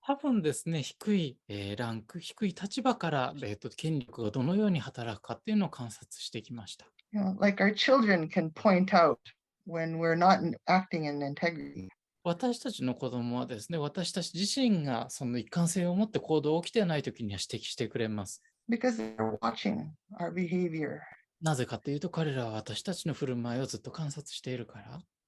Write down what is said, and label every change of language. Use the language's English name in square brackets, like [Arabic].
[Japanese] 多分ですね、低いランク、低い立場から、権力がどのように働くかっていうのを観察してきました。 [English] Like our children can point out when we're not acting in integrity. [Japanese] 私たちの子供はですね、私たち自身がその一貫性を持って行動を起きてないときには指摘してくれます。 [English] Because they're watching our behavior. [Japanese] なぜかというと、彼らは私たちの振る舞いをずっと観察しているから。